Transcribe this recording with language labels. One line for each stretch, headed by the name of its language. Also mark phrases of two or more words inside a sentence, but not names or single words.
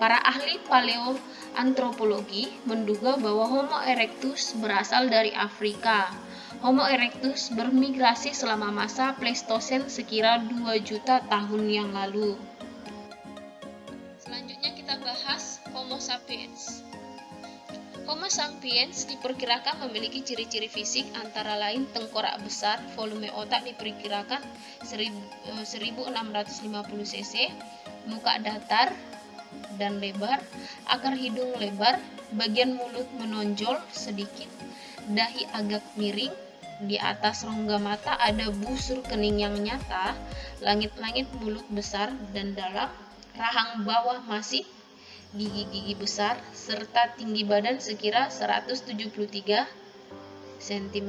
Indonesian: Para ahli paleoantropologi menduga bahwa Homo erectus berasal dari Afrika. Homo erectus bermigrasi selama masa Pleistosen sekira 2 juta tahun yang lalu. Selanjutnya kita bahas Homo sapiens. Homo sapiens diperkirakan memiliki ciri-ciri fisik antara lain tengkorak besar, volume otak diperkirakan 1650 cc, muka datar dan lebar, akar hidung lebar, bagian mulut menonjol sedikit, dahi agak miring, di atas rongga mata ada busur kening yang nyata, langit-langit mulut besar dan dalam, rahang bawah masih, gigi-gigi besar, serta tinggi badan sekira 173 cm.